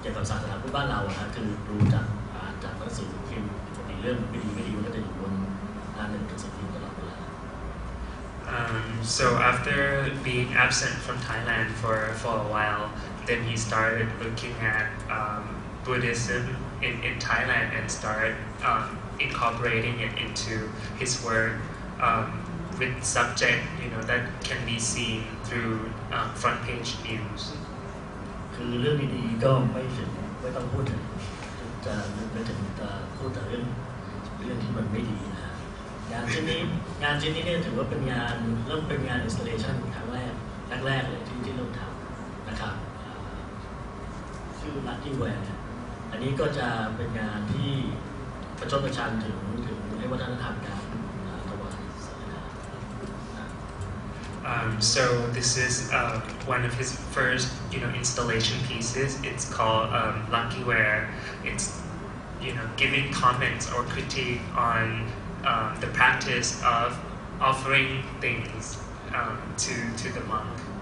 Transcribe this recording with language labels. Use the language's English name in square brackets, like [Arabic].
[Thai] ศาสนาพุทธบ้านเรานะคือดูจากหนังสือพิมพ์ปกติเรื่องไม่ดีมันก็จะอยู่บนหน้าหนึ่งหนังสือพิมพ์ตลอดเวลา [English] So after being absent from Thailand for a while, then he started looking at Buddhism in Thailand and started incorporating it into his work with subject, that can be seen through front page news. [Thai] คือเรื่องดีๆก็ไม่ต้องพูดถึงจะไม่ถึงจะพูดแต่เรื่องที่มันไม่ดีนะฮะงานชิ้นนี้เนี่ยถือว่าเป็นเริ่มเป็นงาน installation ครั้งแรกเลยที่เริ่มทำนะครับชื่อ Lucky Wear อันนี้ก็จะเป็นงานที่ประชดประชันถึงวัฒนธรรมการถวายสังฆทาน [English] So this is one of his first, installation pieces. It's called Lucky Wear. It's, giving comments or critique on the practice of offering things to the monk.